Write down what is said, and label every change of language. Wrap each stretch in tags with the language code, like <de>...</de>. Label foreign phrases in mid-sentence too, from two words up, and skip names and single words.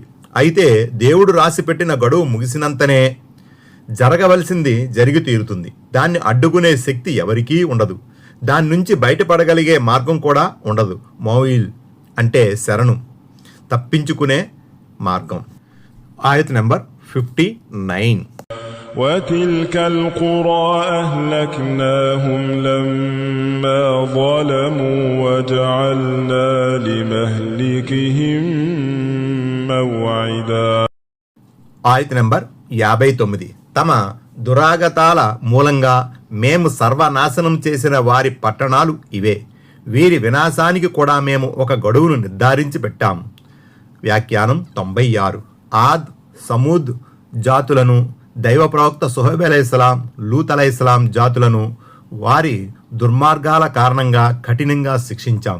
<te>అయితే దేవుడు రాసిపెట్టిన గడువు ముగిసినంతనే జరగవలసింది జరిగి తీరుతుంది. దాన్ని అడ్డుకునే శక్తి ఎవరికీ ఉండదు. దాని నుంచి బయటపడగలిగే మార్గం కూడా ఉండదు. మౌయిల్ అంటే శరణు, తప్పించుకునే మార్గం. ఆయత్ నెంబర్ 59.</te> <ar>وتلك القرى أهلكناهم لما ظلموا وجعلنا لمهلكهم موعدا.</ar> <te>ఆయత్ నెంబర్ 59. తమ దురాగతాల మూలంగా మేము సర్వనాశనం చేసిన వారి పట్టణాలు ఇవే. వీరి వినాశానికి కూడా మేము ఒక గడువును నిర్ధారించి పెట్టాము. వ్యాఖ్యానం 96. ఆద్, సమూద్ జాతులను, దైవ ప్రవక్త సుహైబ్ అలైహిస్సలాం, లూత్ అలైహిస్సలాం జాతులను వారి దుర్మార్గాల కారణంగా కఠినంగా శిక్షించాం.</te>